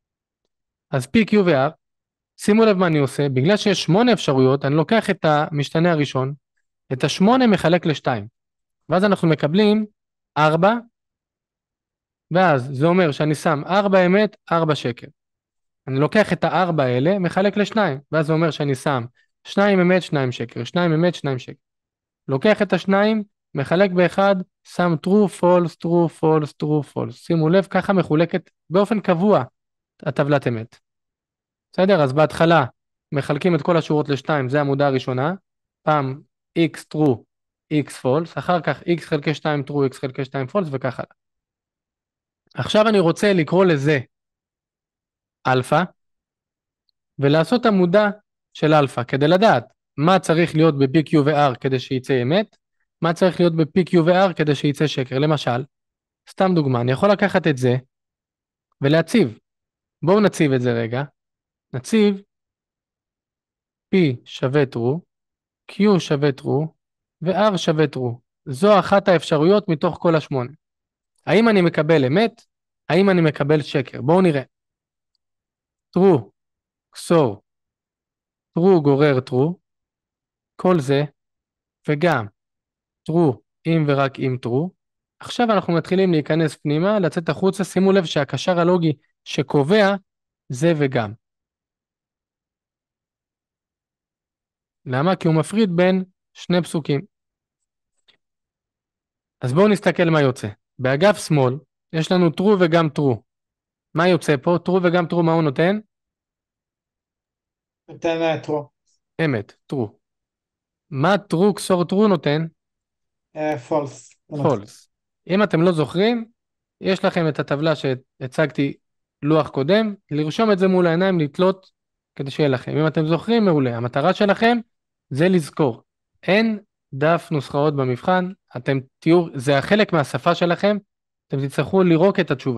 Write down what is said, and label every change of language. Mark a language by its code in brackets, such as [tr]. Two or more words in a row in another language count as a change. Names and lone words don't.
[he] אז P, Q ו-R שימו לב מה אני עושה, בגלל שיש 8 אפשרויות, אני לוקח את המשתנה הראשון, את ה8 מחלק ל2, ואז אנחנו מקבלים 4, ואז זה אומר שאני שם 4 אמת, 4 שקר. אני לוקח את ה4 האלה, מחלק ל2, ואז זה אומר שאני שם 2 אמת, 2 שקר, 2 אמת, 2 שקר. לוקח את ה2, מחלק ב1, שם [en] true, false, true, false, true, false. [he] שימו לב, ככה מחולקת באופן קבוע הטבלת אמת. בסדר? אז בהתחלה מחלקים את כל השורות ל2, זה העמודה הראשונה, פעם x true, x false, אחר כך x חלקי 2 true, x חלקי 2 false וככה. עכשיו אני רוצה לקרוא לזה אלפא, ולעשות עמודה של אלפא, כדי לדעת מה צריך להיות ב-PQ ו-R כדי שייצא אמת, מה צריך להיות ב-PQ ו-R כדי שייצא שקר. למשל, סתם דוגמה, אני יכול לקחת את זה ולהציב. בואו נציב את זה רגע. נציב P שווה true, Q שווה true ו-R שווה true. זו אחת האפשרויות מתוך כל 8. האם אני מקבל אמת? האם אני מקבל שקר? בואו נראה. [en] true, XOR, true [he] גורר true, כל זה, וגם true אם ורק אם true. עכשיו אנחנו מתחילים להיכנס פנימה, לצאת החוצה, שימו לב שהקשר הלוגי שקובע זה וגם. למה? כי הוא מפריד בין שני פסוקים. אז בואו נסתכל מה יוצא. באגף שמאל יש לנו true וגם true. מה יוצא פה? true וגם true, מה הוא נותן? נותן true. אמת, true. מה [en] true XOR true [he] נותן? false. false. אם אתם לא זוכרים, יש לכם את הטבלה שהצגתי לוח קודם, לרשום את זה מול העיניים, לתלות כדי שיהיה לכם. אם אתם זוכרים, מעולה. המטרה שלכם זה לזכור. אין דף נוסחאות במבחן, אתם תהיו, זה החלק מהשפה שלכם, אתם תצטרכו לרוק את התשובה.